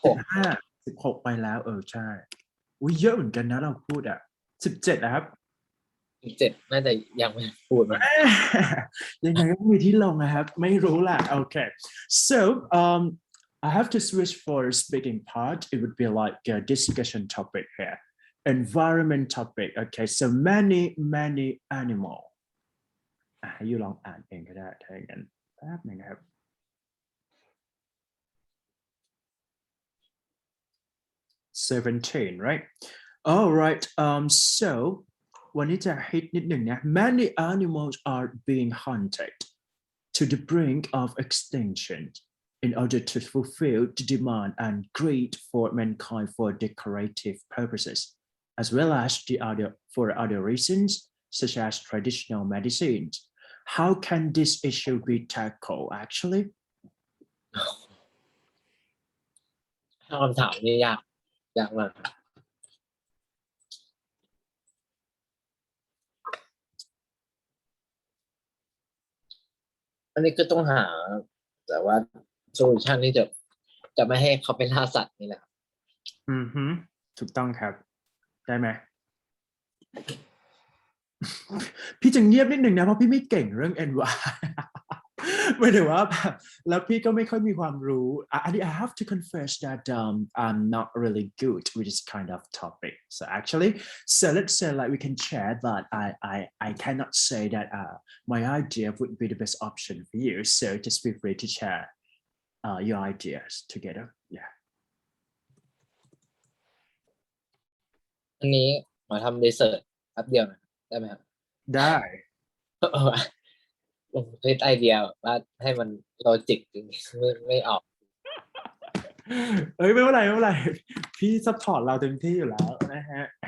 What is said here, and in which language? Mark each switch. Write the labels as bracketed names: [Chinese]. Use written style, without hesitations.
[Thai] 16ไปแล้วใช่อุ้ยเยอะเหมือนกันนะเราพูด17นะครับ 17น่าจะยังไม่พูดมา ยังไงก็มีที่ลงนะครับไม่รู้แหละโอเค [English] so I have to switch for speaking part it would be like a discussion topic here environment topic okay so many animal [Thai] ให้ยูลองอ่านเองก็ได้ถ้าอย่างนั้นแป๊บนึงนะครับ [English] 17 right all right so [Thai] วันนี้จะฮิตนิดหนึ่งนะ [English] many animals are being hunted to the brink of extinction in order to fulfill the demand and greed for mankind for decorative purposes as well as for other reasons such as traditional medicines how can this issue be tackled actually [Thai] คำถามนี้ยากมากอันนี้ก็ต้องหาแต่ว่าโซลูชันที่จะไม่ให้เขาไปล่าสัตว์นี่แหละครับ ถูกต้องครับได้ไหม พี่จะเงียบนิดหนึ่งนะเพราะพี่ไม่เก่งเรื่อง NY ไม่ได้ว่าแบบแล้วพี่ก็ไม่ค่อยมีความรู้ [English] I have to confess that I'm not really good with this kind of topic so actually so let's say like we can share but I cannot say that my idea would be the best option for you so just feel free to share your ideas together yeah [Thai] อันนี้มาทำรีเสิร์ชแป๊บเดียวนะได้ไหมครับ ได้ ผมคิดไอเดียว่าให้มันโลจิกไม่ออก ไม่เป็นไรพี่ซัพพอร์ตเราเต็มที่อยู่แล้วนะฮะ